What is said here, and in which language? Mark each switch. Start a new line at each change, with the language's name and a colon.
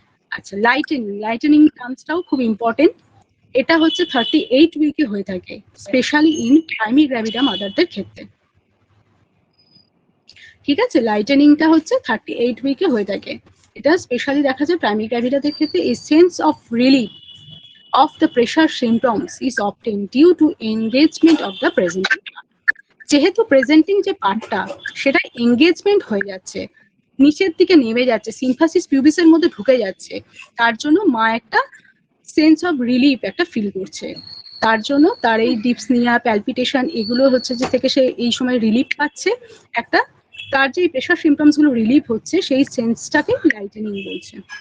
Bangla: আচ্ছা, লাইটেনিং টার্মসটাও খুব ইম্পর্টেন্ট। এটা হচ্ছে 38 উইকে হয়ে থাকে, স্পেশালি ইন প্রাইমি গ্র্যাভিডা মাদারদের ক্ষেত্রে। ঠিক আছে, লাইটেনিংটা হচ্ছে 38 উইকে হয়ে থাকে, এটা স্পেশালি দেখা যায় প্রাইমি গ্র্যাভিডাদের ক্ষেত্রে।
English: A sense of relief of the pressure symptoms is obtained due to engagement of the presenting part.
Bangla: যেহেতু প্রেজেন্টিং যে পার্টটা সেটা এঙ্গেজমেন্ট হয়ে যাচ্ছে, নিচের দিকে নেমে যাচ্ছে, সিম্ফাসিস পিউবিসের মধ্যে ঢুকে যাচ্ছে, তার জন্য মা একটা সেন্স অফ রিলিফ একটা ফিল করছে, তার জন্য তার এই ডিপসনিয়া, প্যালপিটেশন এগুলো হচ্ছে যে থেকে সে এই সময় রিলিফ পাচ্ছে, একটা তার যে প্রেশার সিমটমস গুলো রিলিফ হচ্ছে সেই সেন্সটাকে লাইটেনিং বলছে।